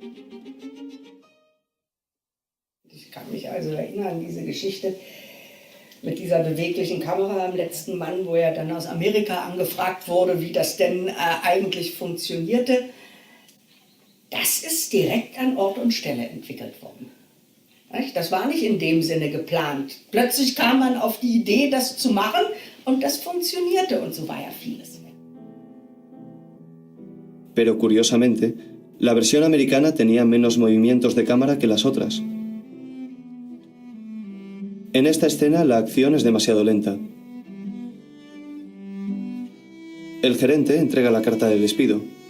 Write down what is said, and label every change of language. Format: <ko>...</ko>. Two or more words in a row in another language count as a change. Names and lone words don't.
<de>Ich kann mich also erinnern, diese Geschichte mit dieser beweglichen Kamera im letzten Mann, wo er dann aus Amerika angefragt wurde, wie das denn eigentlich funktionierte. Das ist direkt an Ort und Stelle entwickelt worden. Das war nicht in dem Sinne geplant. Plötzlich kam man auf die Idee, das zu machen und das funktionierte und so war ja vieles.</de> <es>Pero curiosamente, la versión americana tenía menos movimientos de cámara que las otras. En esta escena la acción es demasiado lenta. El gerente entrega la carta de despido.</es>